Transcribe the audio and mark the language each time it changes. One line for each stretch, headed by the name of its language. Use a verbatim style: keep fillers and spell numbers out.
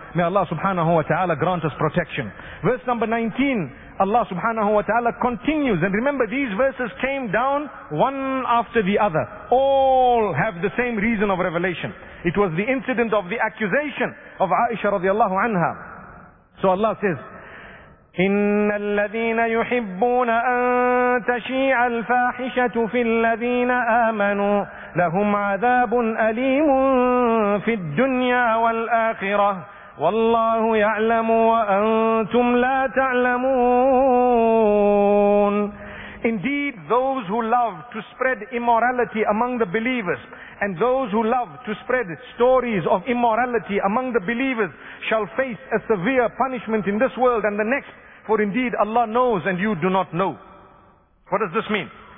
English: May Allah subhanahu wa ta'ala grant us protection. Verse number nineteen. Allah subhanahu wa ta'ala continues, and remember these verses came down one after the other. All have the same reason of revelation. It was the incident of the accusation of Aisha radiallahu anha. So Allah says,
Arabic: إِنَّ الَّذِينَ يُحِبُّونَ أَن تَشِيعَ الْفَاحِشَةُ فِي الَّذِينَ آمَنُوا لَهُمْ عَذَابٌ أَلِيمٌ فِي الدُّنْيَا وَالْآخِرَةِ وَاللَّهُ يَعْلَمُ وَأَنْتُمْ لَا تَعْلَمُونَ.
English: Indeed, those who love to spread immorality among the believers and those who love to spread stories of immorality among the believers shall face a severe punishment in this world and the next, for indeed Allah knows and you do not know. What does this mean?